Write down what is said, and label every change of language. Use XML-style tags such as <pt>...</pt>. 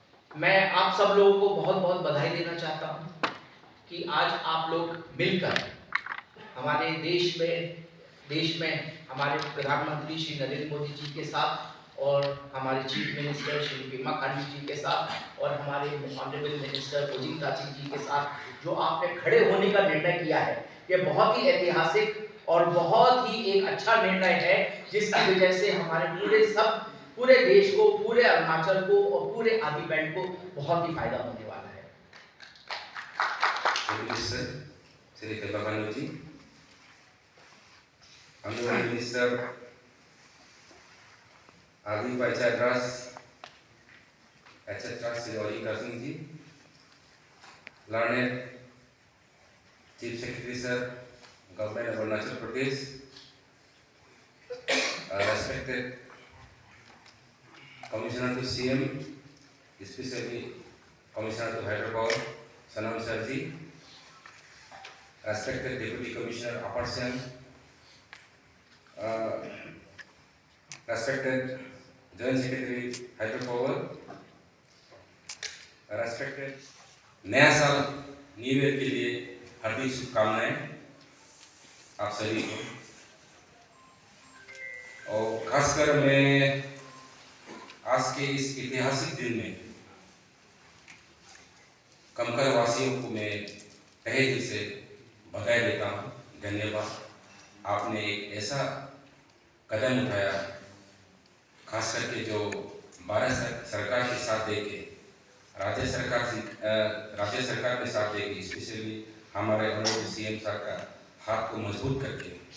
<hi>मैं आप सब लोगों को बहुत बहुत बधाई देना चाहता हूँ कि आज आप लोग मिलकर हमारे देश में हमारे प्रधानमंत्री श्री नरेंद्र मोदी जी के साथ और हमारे चीफ मिनिस्टर श्री पेमा खांडू जी के साथ और हमारे ऑनरेबल मिनिस्टर ओजिंग तासिंग जी के साथ जो आपने खड़े होने का निर्णय किया है, ये बहुत ही ऐतिहासिक और बहुत ही एक अच्छा निर्णय है, जिसकी वजह से हमारे पूरे देश को, पूरे अरुणाचल को और पूरे आदि बैंड को बहुत ही फायदा होने वाला है।</hi> <en>Shri Pema Khandu ji, Honorable Minister Adi Panchayat Raj, etc. Shri Ojiing Tarsing ji, learned Chief Secretary Sir, Government of Arunachal Pradesh, respected Commissioner to CM, especially Commissioner to Hydropower, Sanam Sir ji, respected Deputy Commissioner Upper Siang, respected Joint Secretary Hydropower, respected</en> <hi>नया साल new year के लिए हार्दिक शुभकामनाएं आप सभी को। और खासकर मैं आज के इस ऐतिहासिक दिन में कमकर वासियों को मैं तहे दिल से बधाई देता हूँ, धन्यवाद। आपने एक ऐसा कदम उठाया, खास करके जो भारत सरकार के साथ देके राज्य सरकार के साथ देके, स्पेशली हमारे ऑनरेबल सीएम सर का हाथ को मजबूत करके,</hi>